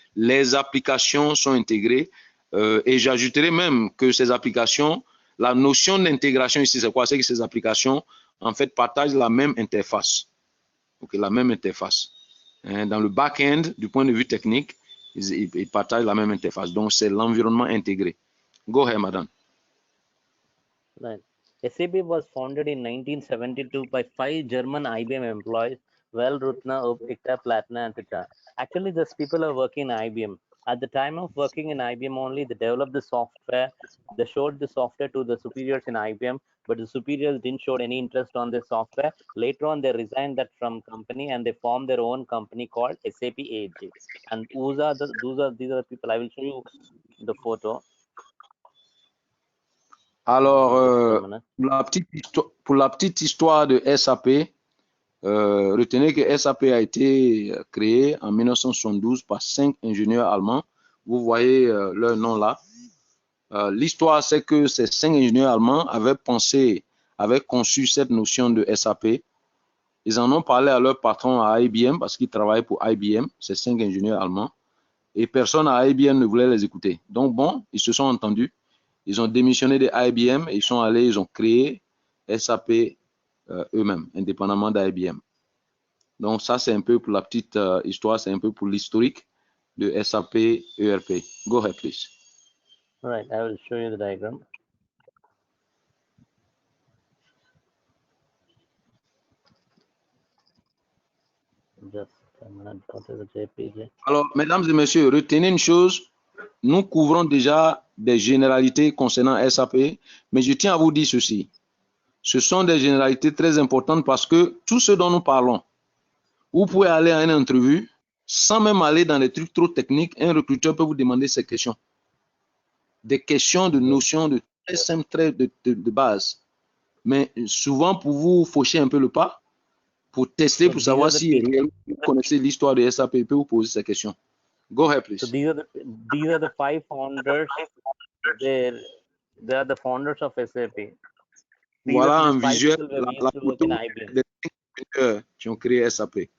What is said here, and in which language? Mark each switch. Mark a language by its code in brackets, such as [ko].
[fr] Les applications sont intégrées et j'ajouterais même que ces applications, la notion d'intégration ici, c'est quoi? C'est que ces applications, en fait, partagent la même interface. Okay, la même interface. Dans le back-end, du point de vue technique, ils partagent la même interface. Donc, c'est l'environnement intégré. [en] Go ahead, madame. Right. SAP was founded in 1972 by 5 German IBM employees, Val, Rutna, Ikta, Platna, and Tita. Actually, these people are working in IBM. At the time of working in IBM only, they developed the software. They showed the software to the superiors in IBM, but the superiors didn't show any interest on the software. Later on, they resigned that from company and they formed their own company called SAP AG. And these are the people. I will show you the photo. [fr] Alors, pour la petite histoire de SAP, retenez que SAP a été créé en 1972 par 5 ingénieurs allemands. Vous voyez leur nom là. L'histoire, c'est que ces 5 ingénieurs allemands avaient conçu cette notion de SAP. Ils en ont parlé à leur patron à IBM parce qu'ils travaillaient pour IBM, ces 5 ingénieurs allemands. Et personne à IBM ne voulait les écouter. Donc bon, ils se sont entendus. Ils ont démissionné de IBM et ils sont allés, ils ont créé SAP eux-mêmes, indépendamment d'IBM. Donc ça, c'est un peu pour la petite histoire, c'est un peu pour l'historique de SAP ERP. [en] Go ahead, please. All right, I will show you the diagram. Just a minute, what is the JPG? [fr] Alors, mesdames et messieurs, retenez une chose. Nous couvrons déjà des généralités concernant SAP, mais je tiens à vous dire ceci. Ce sont des généralités très importantes parce que tout ce dont nous parlons, vous pouvez aller à une entrevue sans même aller dans des trucs trop techniques. Un recruteur peut vous demander ces questions. Des questions de notions de très simples, très de base. Mais souvent, pour vous faucher un peu le pas, pour tester, pour savoir si vous connaissez l'histoire de SAP, il peut vous poser ces questions. [en] Go ahead, please. So these are the 5 founders. They are the founders of SAP. [fr] Voilà un visuel la photo des ingénieurs qui ont créé SAP.